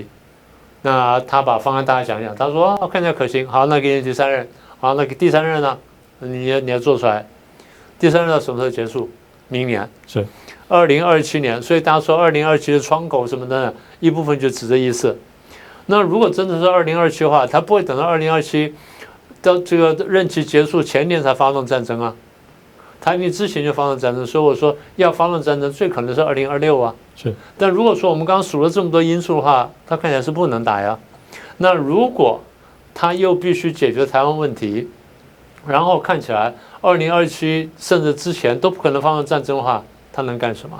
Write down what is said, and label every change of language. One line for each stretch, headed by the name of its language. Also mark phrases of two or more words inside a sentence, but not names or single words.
Chinese: 那他把方案大家講一講，他說看起來可行，好，那給你第3任，好，那第3任呢？你要做出來，第3任到什麼時候結束？明年是 2027年，所以大家說2027的窗口什麼的，一部分就指這意思。那如果真的是2027的話，他不會等到2027到這個任期結束前年才發動戰爭啊，他因為之前就發動戰爭，所以我說要發動戰爭最可能是2026啊。是，但如果說我們剛剛數了這麼多因素的話，他看起來是不能打呀。那如果他又必須解決台灣問題，然後看起來2027甚至之前都不可能發動戰爭的話，他能幹什麼？